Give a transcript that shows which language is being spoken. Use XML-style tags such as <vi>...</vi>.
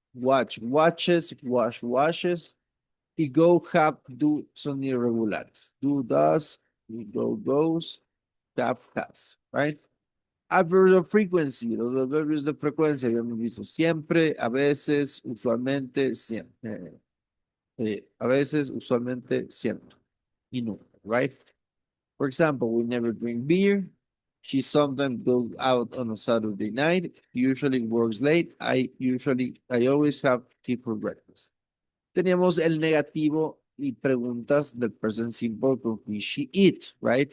<en>Watch, watches, wash, washes. Y go, have, do</en> <es>son irregulares.</es> <en>Do, does, go, goes, have, has, right? Adverbs of frequency,</en> <es>los adverbios de frecuencia, habíamos visto siempre, a veces, usualmente, siempre. A veces, usualmente, siempre. Y nunca,</es> <en>right? For example, we never drink beer. She sometimes goes out on a Saturday night. Usually works late. I always have tea for breakfast.</en> <es>Teníamos el negativo y preguntas del present simple con he, she, it, right?</es>